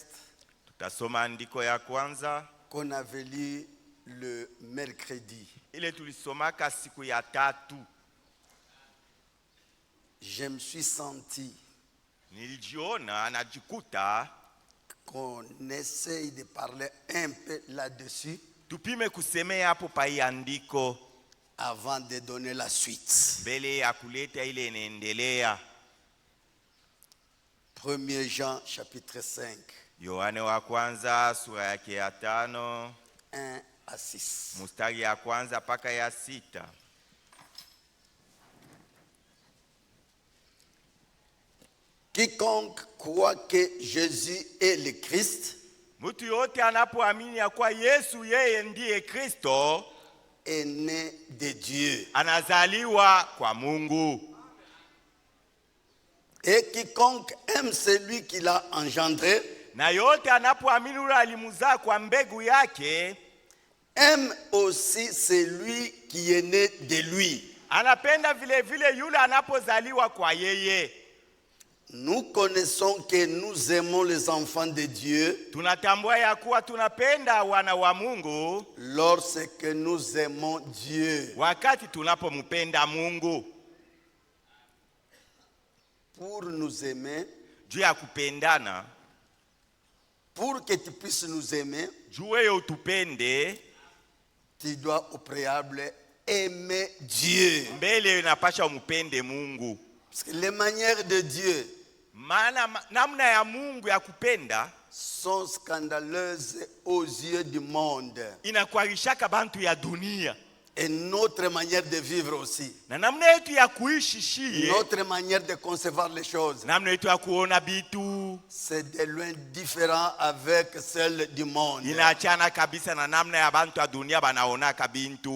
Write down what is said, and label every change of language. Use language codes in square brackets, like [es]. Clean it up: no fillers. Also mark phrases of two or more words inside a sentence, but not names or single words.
[sw] Tutasoma andiko ya kwanza [fr] qu'on avait lu le mercredi. [sw] ile tulisomaka siku ya tatu. [fr] Je me suis senti [sw] Nilijiona najikuta [fr] qu'on essaye de parler un peu là-dessus [sw] tupime kusemea hapo pa hii andiko [fr] avant de donner la suite. [sw] mbele ya kuleta ile inaendelea. [fr] 1 Jean chapitre 5. [sw] Yohane wa kwanza sura yake ya 5 [fr] 1 à 6. [sw] mstari ya kwanza paka ya 6. [fr] Quiconque croit que Jésus est le Christ [sw] Mtu yote anapoamini ya kuwa Yesu yeye ndiye Kristo, [fr] est né de Dieu. [sw] anazaliwa kwa Mungu. [fr] Et quiconque aime celui qui l'a engendré [sw] Na yote anapoamini yule alimzaa kwa mbegu yake, [fr] aime aussi celui qui est né de lui. [sw] anapenda vile vile yule anapozaliwa kwa yeye. [fr] Nous connaissons que nous aimons les enfants de Dieu [sw] Tunatambua ya kuwa tunapenda wana wa Mungu [fr] lorsque nous aimons Dieu. [sw] wakati tunapompenda Mungu. [fr] Pour nous aimer, [sw] Juu ya kupendana, [fr] pour que tu puisses nous aimer, [sw] juu wewe utupende, [fr] tu dois au préalable aimer Dieu. [sw] mbele unapasha umpende Mungu. [fr] Parce que les manières de Dieu [sw] Maana namna ya Mungu ya kupenda [fr] sont scandaleuses aux yeux du monde. [sw] inakuarishaka bantu ya dunia. [fr] Et notre manière de vivre aussi. [sw] Na namna yetu ya kuishi shie, [fr] Notre manière de concevoir les choses. [sw] namna yetu ya kuona bitu [fr] C'est de loin différent avec celle du monde. [sw] inaachana kabisa na namna ya bantu ya dunia banaonaka bintu.